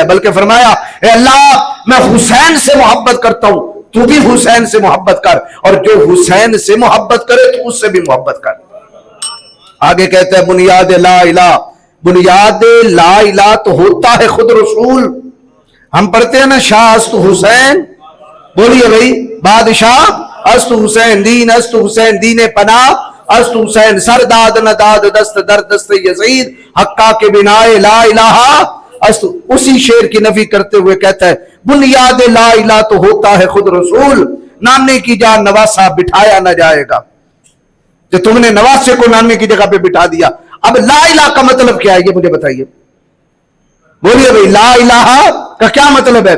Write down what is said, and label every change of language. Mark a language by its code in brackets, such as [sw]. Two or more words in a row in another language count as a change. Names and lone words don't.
[ur] بلکہ فرمایا اے اللہ میں حسین سے محبت کرتا ہوں، تو بھی حسین سے محبت کر، اور جو حسین سے محبت کرے تو اس سے بھی محبت کر۔ آگے کہتے ہیں بنیاد [ar] لا الہ، [ur] بنیاد [ar] لا الہ [ur] تو ہوتا ہے خود رسول۔ ہم پڑھتے ہیں نا [fa] شاہ است حسین، [ur] بولیے بھائی، [fa] بادشاہ است حسین، دین است حسین، دین پناہ است حسین، سرداد نداد دست در دست یزید، حقا کے بنائے [ar] لا الہ [fa] است۔ [ur] اسی شعر کی نفی کرتے ہوئے کہتا ہے بنیاد [ar] لا الہ [ur] تو ہوتا ہے خود رسول، نانے کی جان نواسا بٹھایا نہ جائے گا۔ جو تم نے نواسے کو نانے کی جگہ پہ بٹھا دیا، اب [ar] لا الہ [ur] کا مطلب کیا ہے یہ مجھے بتائیے، بولیے بھائی، [ar] لا الہ [ur] کا کیا مطلب ہے؟